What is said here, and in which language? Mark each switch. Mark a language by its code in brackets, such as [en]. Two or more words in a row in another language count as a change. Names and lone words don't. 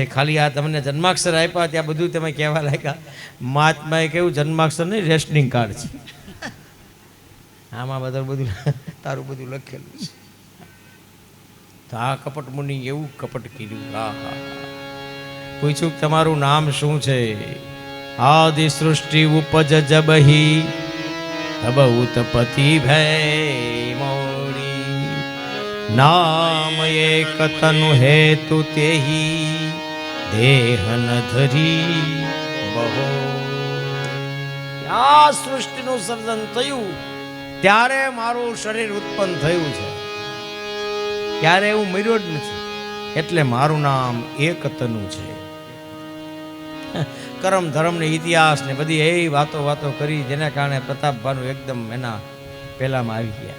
[gu] ખાલી આ તમને જન્માક્ષર આપ્યા ત્યાં બધું તમે કહેવા લાગ્યા. મહાત્માએ કહ્યું જન્માક્ષર નહીં, [en] rationing card [gu] છે, આમાં બધું તારું બધું લખેલું છે. તો આ કપટ મુનિ એવું કપટ કર્યું. હા હા, પૂછ્યું તમારું નામ શું છે? [awa] आदि सृष्टि उपज जबही तब उत्पत्ति भय मोरी नाम एक तनु हेतु तेही देहन धरी बहो। [gu] આ સૃષ્ટિનું સર્જન થયું ત્યારે મારું શરીર ઉત્પન્ન થયું છે, ત્યારે હું મર્યો જ નથી, એટલે મારું નામ એક તનુ છે. કરમ ધર્મ ને ઇતિહાસ ને બધી એવી વાતો કરી જેના કારણે પ્રતાપભાનું એકદમ એના પહેલામાં આવી ગયા.